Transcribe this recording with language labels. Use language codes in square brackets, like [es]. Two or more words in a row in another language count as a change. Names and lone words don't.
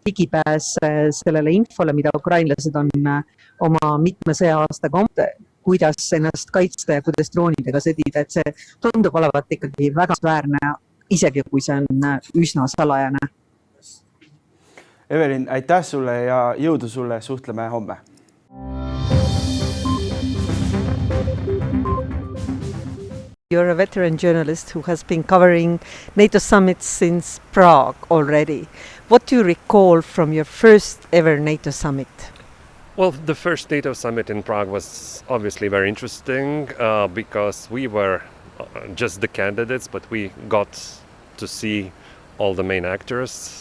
[et] ligipääs sellele infole, mida ukrainlased on oma mitme sõja-aastaga kuidas ennast kaitsta ja kuidas droonidega sõdida, et see tundub olevat ikkagi väga väärne, isegi kui see on üsna salajane. Evelin, aitäh sulle ja jõudu sulle, suhtleme homme. [en] You're a veteran journalist who has been covering NATO summits since Prague already. What do you recall from your first ever NATO summit? Well, the first NATO summit in Prague was obviously very interesting because we were just the candidates, but we got to see all the main actors.